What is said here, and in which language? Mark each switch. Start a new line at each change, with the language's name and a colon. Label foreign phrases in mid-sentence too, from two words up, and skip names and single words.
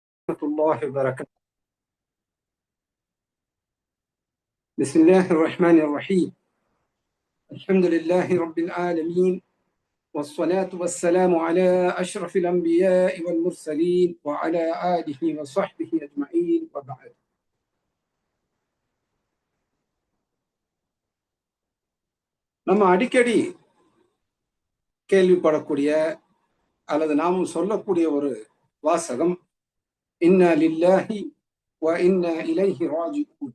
Arabic: ورحمة الله وبركاته. بسم الله الرحمن الرحيم. الحمد لله رب العالمين، والصلاة والسلام على أشرف الأنبياء والمرسلين وعلى آله وصحبه أجمعين وبعد.
Tamil: நம்ம அடிக்கடி கேள்விப்படக்கூடிய அல்லது நாமும் சொல்லக்கூடிய ஒரு வாசகம்,
Arabic: إنا لله وإنا إليه راجعون.